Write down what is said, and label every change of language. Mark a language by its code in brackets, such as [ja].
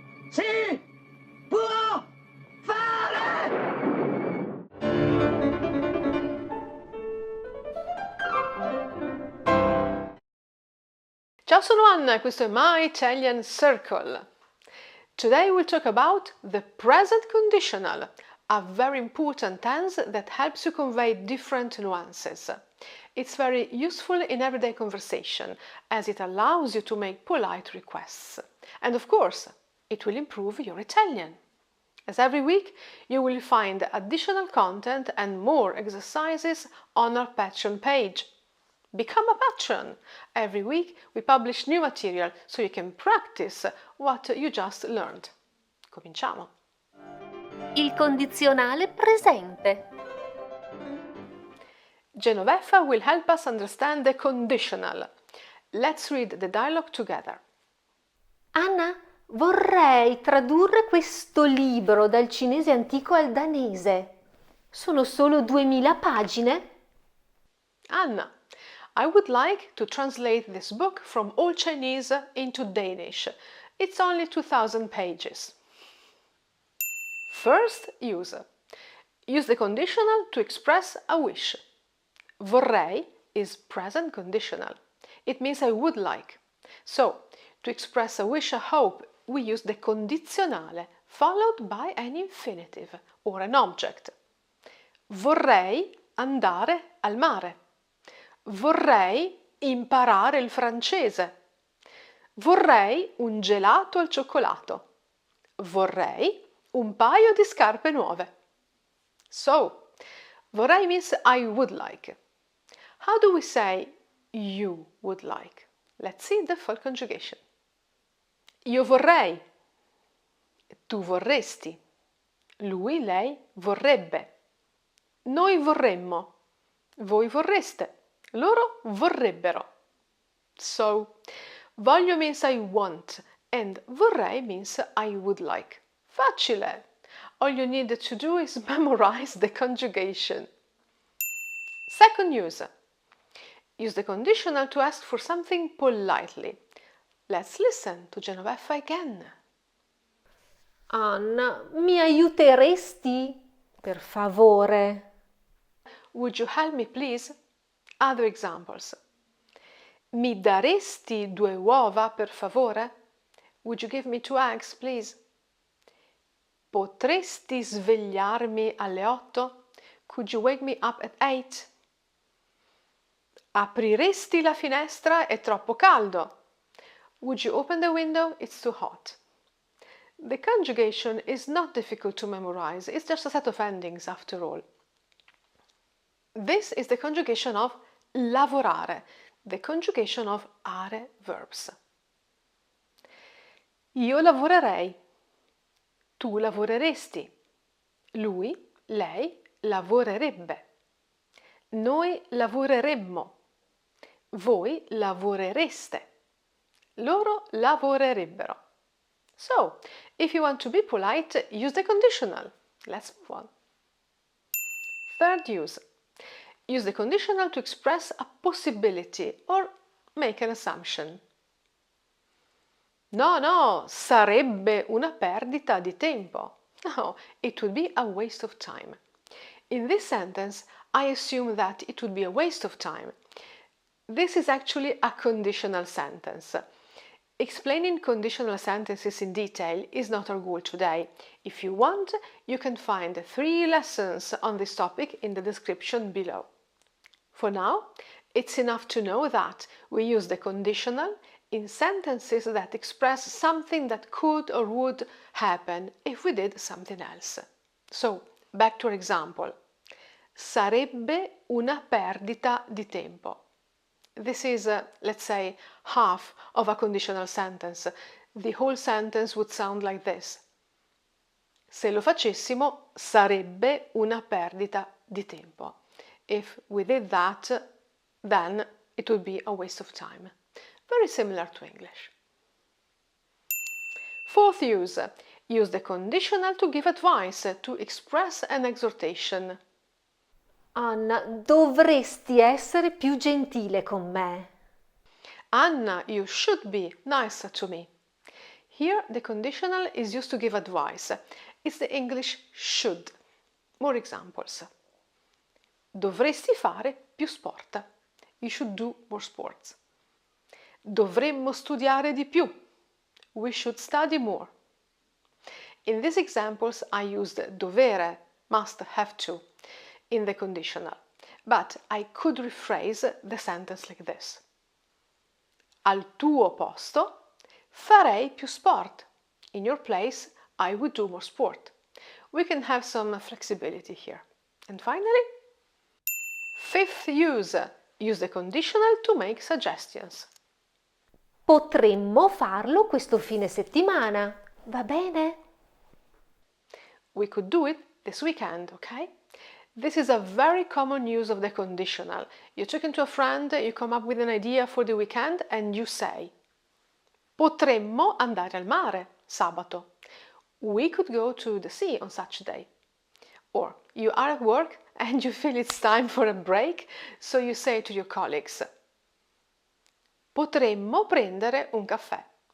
[it] Si può fare! Ciao, sono Anna e questo è My Italian Circle. [en] Today we'll talk about the present conditional, a very important tense that helps you convey different nuances. It's very useful in everyday conversation as it allows you to make polite requests. And of course, it will improve your Italian. As every week, you will find additional content and more exercises on our Patreon page. Become a patron! Every week we publish new material so you can practice what you just learned. [it] Cominciamo! Il condizionale presente. [en] Genoveffa will help us understand the conditional. Let's read the dialogue together. [it] Anna, vorrei tradurre questo libro dal cinese antico al danese. Sono solo 2000 pagine? [en] Anna, I would like to translate this book from Old Chinese into Danish. It's only 2000 pages. First use. Use the conditional to express a wish. Vorrei is present conditional. It means I would like. So, to express a wish, a hope, we use the condizionale followed by an infinitive or an object. [it] Vorrei andare al mare. Vorrei imparare il francese. Vorrei un gelato al cioccolato. Vorrei un paio di scarpe nuove. [en] So, vorrei means I would like. How do we say you would like? Let's see the full conjugation. [it] Io vorrei. Tu vorresti. Lui, lei vorrebbe. Noi vorremmo. Voi vorreste. Loro vorrebbero. [en] So, voglio means I want and vorrei means I would like. Facile! All you need to do is memorize the conjugation. Second use. Use the conditional to ask for something politely. Let's listen to Genoveffa again. [it] Anna, mi aiuteresti? Per favore. [en] Would you help me, please? Other examples. [it] Mi daresti 2 uova, per favore? [en] Would you give me 2 eggs, please? [it] Potresti svegliarmi alle 8? [en] Could you wake me up at 8? [it] Apriresti la finestra? È troppo caldo. [en] Would you open the window? It's too hot. The conjugation is not difficult to memorize. It's just a set of endings after all. This is the conjugation of lavorare, the conjugation of are verbs. [it] Io lavorerei. Tu lavoreresti. Lui, lei lavorerebbe. Noi lavoreremmo. Voi lavorereste. Loro lavorerebbero. [en] So, if you want to be polite, use the conditional. Let's move on. Third use. Use the conditional to express a possibility or make an assumption. [it] No, no, sarebbe una perdita di tempo. [en] No, it would be a waste of time. In this sentence, I assume that it would be a waste of time. This is actually a conditional sentence. Explaining conditional sentences in detail is not our goal today. If you want, you can find 3 lessons on this topic in the description below. For now, it's enough to know that we use the conditional in sentences that express something that could or would happen if we did something else. So, back to our example. [it] Sarebbe una perdita di tempo. [en] This is, let's say, half of a conditional sentence. The whole sentence would sound like this. [it] Se lo facessimo, sarebbe una perdita di tempo. [en] If we did that, then it would be a waste of time. Very similar to English. Fourth use. Use the conditional to give advice, to express an exhortation. [it] Anna, dovresti essere più gentile con me. [en] Anna, you should be nicer to me. Here, the conditional is used to give advice. It's the English should. More examples. [it] Dovresti fare più sport. [en] You should do more sports. [it] Dovremmo studiare di più. [en] We should study more. In these examples, I used dovere, must, have to, in the conditional, but I could rephrase the sentence like this. [it] Al tuo posto, farei più sport. [en] In your place, I would do more sport. We can have some flexibility here. And finally, fifth use. Use the conditional to make suggestions. Potremmo farlo questo fine settimana, va bene? We could do it this weekend, okay? This is a very common use of the conditional. You're talking to a friend, you come up with an idea for the weekend and you say [it] potremmo andare al mare sabato. [en] We could go to the sea on such a day. Or you are at work and you feel it's time for a break, so you say to your colleagues [it] potremmo prendere un caffè.